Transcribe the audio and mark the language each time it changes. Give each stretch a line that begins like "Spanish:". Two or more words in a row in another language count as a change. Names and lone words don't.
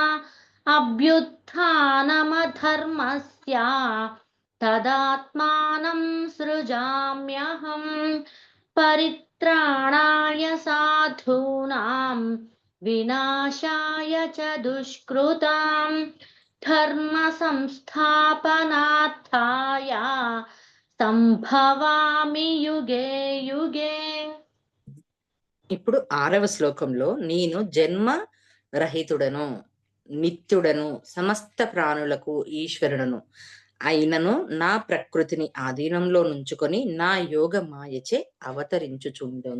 Sanskrit: अभ्युत्थानमधर्मस्य तदात्मानं सृजाम्यहम् परित्राणाय साधूनां विनाशाय च दुष्कृतां धर्म संस्थापनार्थाय సంభవామి యుగే యుగే.
Telugu: ఇప్పుడు 6వ శ్లోకంలో నేను జన్మ రహితుడను, నిత్యుడను, సమస్త ప్రాణులకు ఈశ్వరుడను అయినను నా ప్రకృతిని ఆధీనంలో నుంచుకొని నా యోగ మాయచే అవతరించుచుండెను.